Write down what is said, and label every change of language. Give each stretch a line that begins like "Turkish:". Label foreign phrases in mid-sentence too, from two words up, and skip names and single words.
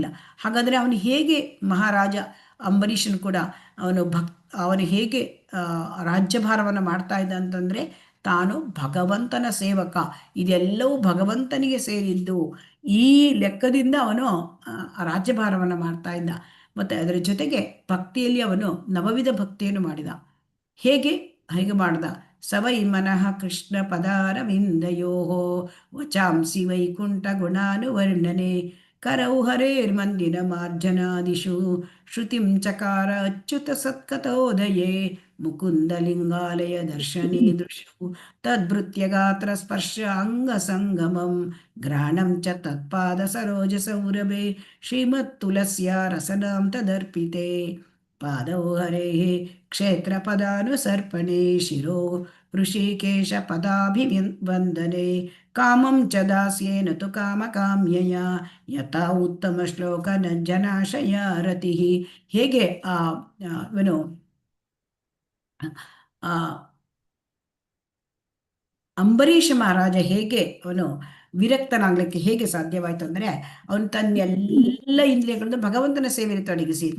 Kannada: ಹಾಗಾದರೆ ಅವನು ಹೇಗೆ ಮಹಾರಾಜ ಅಂಬರೀಷನು ಕೂಡ ಅವನು ಹೇಗೆ ರಾಜ್ಯಭಾರವನ್ನು ಮಾಡ್ತಾ ಇದ್ದ ಅಂತಂದರೆ ತಾನು ಭಗವಂತನ ಸೇವಕ, ಇದೆಲ್ಲವೂ ಭಗವಂತನಿಗೆ ಸೇರಿದ್ದು. ಈ ಲೆಕ್ಕದಿಂದ ಅವನು ರಾಜ್ಯಭಾರವನ್ನು ಮಾಡ್ತಾ ಇದ್ದ. ಮತ್ತು ಅದರ ಜೊತೆಗೆ ಭಕ್ತಿಯಲ್ಲಿ ಅವನು ನವವಿಧ ಭಕ್ತಿಯನ್ನು ಮಾಡಿದ. ಹೇಗೆ ಮಾಡ್ದ?
Sanskrit: ಸವೈ ಮನಃ ಕೃಷ್ಣ ಪದಾರವಿಂದಯೋ ವಚಾಂಸಿ ವೈಕುಂಠ ಗುಣಾನುವರ್ಣನೆ ಕರೌ ಹರೇರ್ಮಂದಿರ ಮಾರ್ಜನಾದಿಷು ಶ್ರುತಿಂ ಚಕಾರ ಅಚ್ಯುತ ಸತ್ಕಥೋದಯೇ ಮುಕುಂದಲಿಂಗಾಲಯ ದರ್ಶನೇ ದೃಶು ತದ್ಭೃತ್ಯ ಗಾತ್ರ ಸ್ಪರ್ಶ ಅಂಗ ಸಂಗಮಂ ಗ್ರಹಣಂ ಚ ತತ್ಪಾದ ಸರೋಜ ಸೌರಭೆ ಶ್ರೀಮತ್ ತುಲಸ್ಯ ರಸನಾಂ ತದರ್ಪಿತೆ ಪಾದೌ ಹರೇಃ ಕ್ಷೇತ್ರ ಪದಾನುಸರ್ಪಣೆ ಶಿರೋ ಋಷಿಕೇಶ ಪದಾಭಿವಂದನೆ ಕಾಮಂ ಚ ದಾಸ್ಯೇನ ತು ಕಾಮಕಾಮ್ಯಯ ಯಥಾ ಉತ್ತಮ ಶ್ಲೋಕ ಜನಾಶಯ ರತಿಃ.
Kannada: ಹೇಗೆ ಇವನು ಅಂಬರೀಷ ಮಹಾರಾಜ ಹೇಗೆ ಅವನು ವಿರಕ್ತನಾಗ್ಲಿಕ್ಕೆ ಹೇಗೆ ಸಾಧ್ಯವಾಯಿತು ಅಂದರೆ, ಅವನು ತನ್ನೆಲ್ಲ ಇಂದ್ರಿಯಗಳನ್ನು ಭಗವಂತನ ಸೇವೆಯಲ್ಲಿ ತೊಡಗಿಸಿದ್ದ.